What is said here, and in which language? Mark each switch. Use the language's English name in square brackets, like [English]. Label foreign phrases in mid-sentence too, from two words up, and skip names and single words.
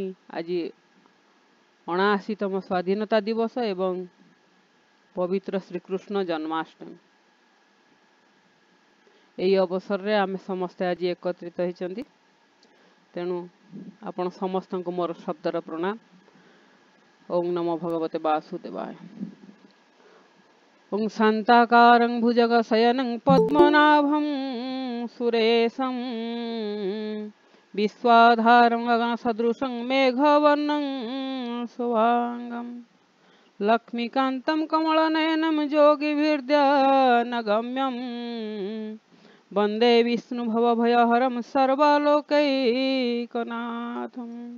[Odia] ଆଜି 79ତମ ସ୍ୱାଧୀନତା ଦିବସ ଏବଂ ପବିତ୍ର ଶ୍ରୀକୃଷ୍ଣ ଜନ୍ମାଷ୍ଟମୀ। ଏହି ଅବସରରେ ଆମେ ସମସ୍ତେ ଆଜି ଏକତ୍ରିତ ହୋଇଛନ୍ତି। ତେଣୁ ଆପଣ ସମସ୍ତଙ୍କୁ ମୋର ଶବ୍ଦର ପ୍ରଣାମ। [Sanskrit] ଓಂ ନମୋ ଭଗବତେ ବାସୁଦେବାୟ। ओं शान्ताकारं भुजगशयनं पद्मनाभं सुरेशं विश्वाधारं गगनसदृशं मेघवर्णं शुभांगं लक्ष्मीकान्तं कमलनयनं योगिभिर्ध्यानगम्यं वन्दे विष्णुभवभयहरं सर्वलोकैकनाथम्।